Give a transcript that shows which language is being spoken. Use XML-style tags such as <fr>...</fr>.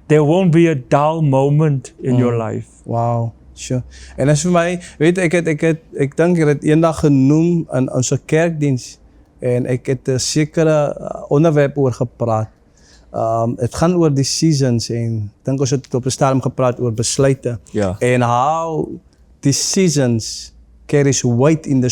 <en>There won't be a dull moment in your life. Wow. Sure.</en> <af>En as vir my, weet ek dink ek het dit eendag genoem in ons kerkdiens en ek het 'n sekere onderwerp oor gepraat. Het gaan oor die seasons en dink ons het op 'n stadium gepraat oor besluite. Ja. En</af> <en>how the seasons carries weight in the</en>